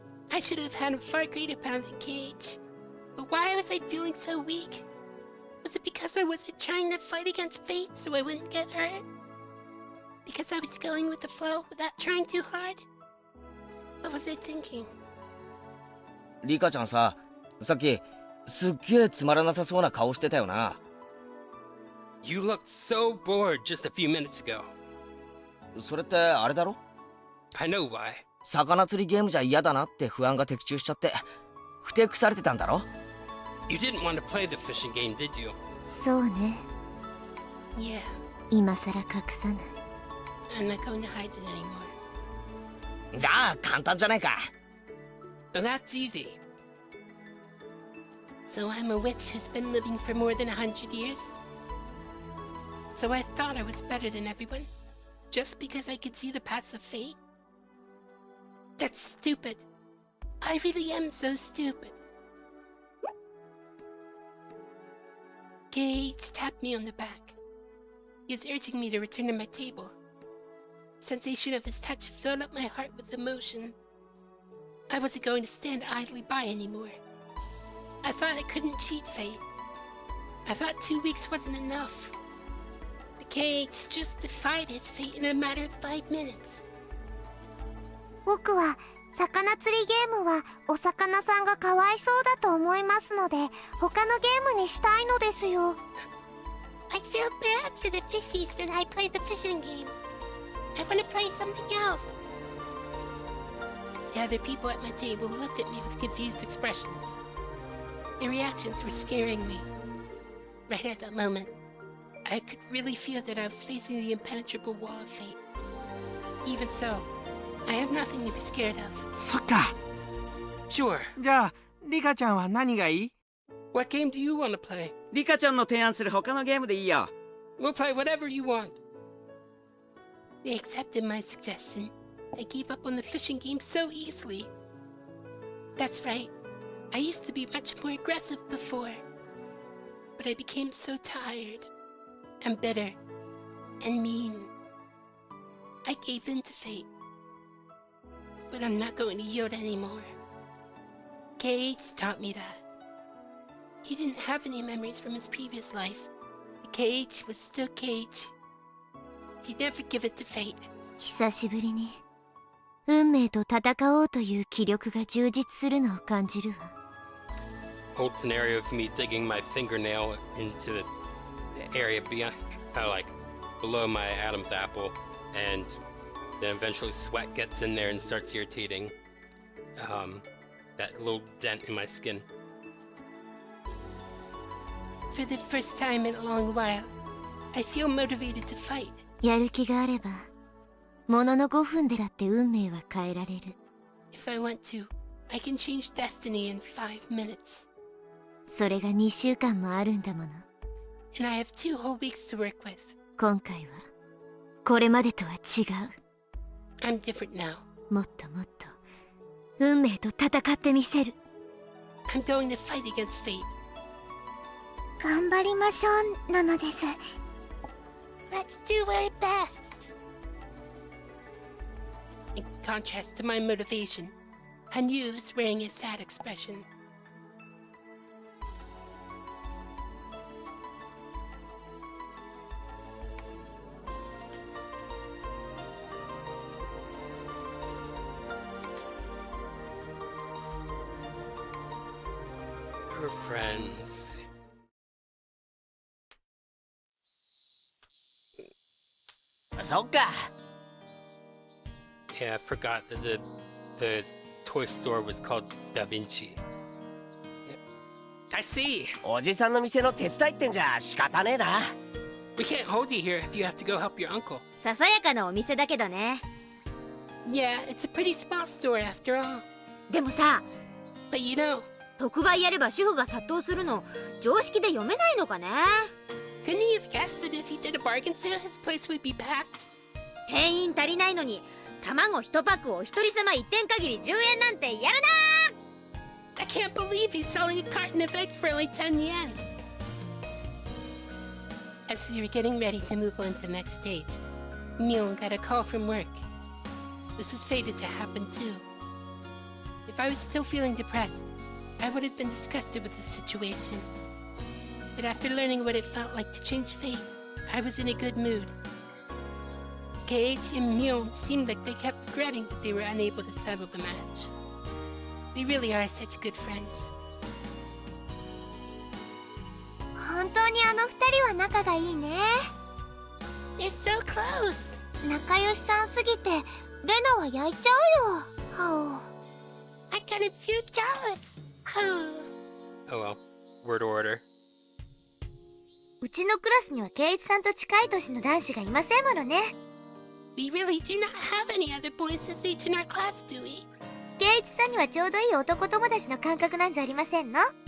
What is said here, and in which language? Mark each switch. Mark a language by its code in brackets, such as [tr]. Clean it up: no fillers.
[en] I should have had a far greater pound than Cage. But why was I feeling so weak? Was it because I wasn't trying to fight against fate so I wouldn't get hurt? Because I was going with the flow without trying too hard? What was I thinking? [ja] リカちゃんさ、さっきすっげえつまらなさそうな顔してたよな。 [en] You looked so bored just a few minutes ago. [ja] それってあれだろ？ [en] I know why. [ja] 魚釣りゲームじゃ嫌だなって不安が的中しちゃってふてくされてたんだろ？ [en] You didn't want to play the fishing game, did you? [ja] そうね。 [en] Yeah, [ja] 今さら隠さない。 [en] I'm not going to hide it anymore. [ja] じゃあ簡単じゃないか。 [en] Now that's easy. So I'm a witch who's been living for more than 100 years? So I thought I was better than everyone? Just because I could see the paths of fate? That's stupid. I really am so stupid. Gage tapped me on the back. He was urging me to return to my table. Sensation of his touch filled up my heart with emotion. I wasn't going to stand idly by anymore. I thought I couldn't cheat fate. I thought 2 weeks wasn't enough. But Gage just defied his fate in a matter of 5 minutes. [ja] 僕は魚釣りゲームはお魚さんがかわいそうだと思いますので、他のゲームにしたいのですよ。 [en] I feel bad for the fishies when I play the fishing game. I want to play something else. The other people at my table looked at me with confused expressions. Their reactions were scaring me. Right at that moment, I could really feel that I was facing the impenetrable wall of fate. Even so, I have nothing to be scared of. [ja] そっか。 [en] Sure. [ja] じゃあリカちゃんは何がいい？ [en] What game do you want to play? [ja] リカちゃんの提案する他のゲームでいいよ。 [en] We'll play whatever you want. They accepted my suggestion. I gave up on the fishing game so easily. That's right. I used to be much more aggressive before. But I became so tired and bitter and mean. I gave in to fate. But I'm not going to yield anymore. Cage taught me that. He didn't have any memories from his previous life. The Cage was still Cage. He'd never give it to fate. [ja] 久しぶりに運命と戦おうという気力が充実するのを感じるわ。 [en] Old scenario of me digging my fingernail into the area beyond, kind of like below my Adam's apple, and then eventually sweat gets in there and starts irritating that little dent in my skin. For the first time in a long while, I feel motivated to fight. [ja] やる気があればものの5分でだって運命は変えられる。 [en] If I want to, I can change destiny in 5 minutes. [ja] それが2週間もあるんだもの。 [en] And I have 2 whole weeks to work with. [ja] 今回はこれまでとは違う。 [en] I'm different now. [ja] もっともっと運命と戦ってみせる。 [en] I'm going to fight against fate. [ja] 頑張りましょうなのです。 [en] Let's do our best. In contrast to my motivation, Hanyu is wearing a sad expression. Her friends. Yeah, I forgot that the toy store was called Da Vinci. I see. [ja] おじさんの店の手伝いってんじゃ仕方ねえな。 [en] We can't hold you here if you have to go help your uncle. [ja] ささやかなお店だけどね。 [en] Yeah, it's a pretty small store after all. [ja] でもさ、 [en] But you know, [ja] 特売やれば主婦が殺到するの常識で読めないのかね。 [en] couldn't he have guessed that if he did a bargain sale, his place would be packed? [ja] 店員足りないのに卵1パックを一人様1点限り10円なんてやるな [en] I can't believe he's selling a carton of eggs for only 10 yen. As we were getting ready to move on to the next stage, Myung got a call from work. This was fated to happen too. If I was still feeling depressed, I would have been disgusted with the situation. But after learning what it felt like to change fate, I was in a good mood. Keiichi and Myung seemed like they kept regretting that they were unable to settle the match. They really are such good friends. [ja] 本当にあの二人は仲がいいね。 [en] They're so close. [ja] 仲良しさんすぎてレナは焼いちゃうよ。は [en] I kind of feel jealous. Oh well, word order. [ja] うちのクラスには圭一さんと近い年の男子がいませんものね。 [en] We really do not have any other boys his age in our class, do we? [ja] 圭一さんにはちょうどいい男友達の感覚なんじゃありませんの？